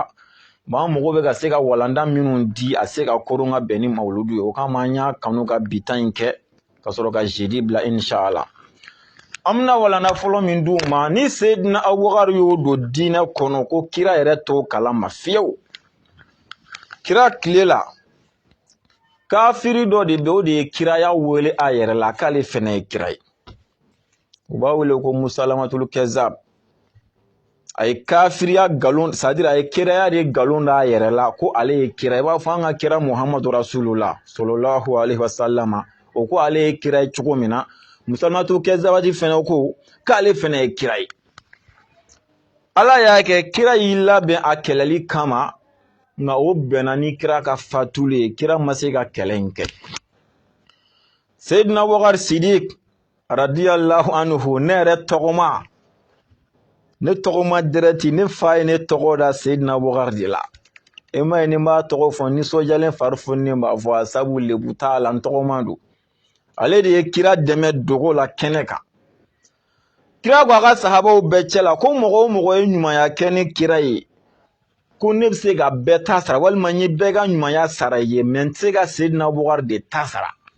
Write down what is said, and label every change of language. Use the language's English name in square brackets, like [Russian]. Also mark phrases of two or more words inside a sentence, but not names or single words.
[Bambara] an mago bɛ ka se ka walanda minnu di a se ka koron ka bɛn ni mawuludu ye o kama an y'a kanu ka bi ta in kɛ ka sɔrɔ ka jeudi bila inshallah an bɛna walanda fɔlɔ min d'u ma ni Seyidina Abubakar y'o don diinɛ kɔnɔ ko kira yɛrɛ t'o kalama fiyewu kira tile la kafiri dɔ de bɛ o de ye kiraya wele a yɛrɛ la k'ale fɛnɛ ye kira ye u b'a wele ko Musalamatul Kezab a ye kafiriya galon c'est-à-dire a ye kiraya de galon d'a yɛrɛ la ko ale ye kira i b'a fɔ an ka kira Muhamadu Rasulullah [Arabic] صلى الله عليه وسلم [Bambara] o ko ale ye kira ye cogo min na Musalamatul Kezabati fɛnɛ ko k'ale fɛnɛ ye kira ye Ala y'a kɛ kira y'i labɛn a kɛlɛli kama nka o bɛnna ni kira ka fatuli ye kira ma se ka kɛlɛ in kɛ Seyidina Abubakar Sidik [Arabic] رضي الله عنه [Bambara] ne yɛrɛ tɔgɔma ne tɔgɔma direct ne fa ye ne tɔgɔ da Seyidina Abubakar de la e ma ye ni n b'a tɔgɔ fɔ nisɔndiyalen fari fununen b'a fɔ a sabu lebu t'a la n tɔgɔma don ale de ye kira dɛmɛ dogo la kɛnɛ kan kira ko a ka sahabaw bɛɛ cɛ la ko mɔgɔ o mɔgɔ ye ɲumanya kɛ ni kira ye ko ne bɛ se ka bɛɛ ta sara walima n ye bɛɛ ka ɲumanya sara ye mɛ n tɛ se ka Seyidina Abubakar de ta sara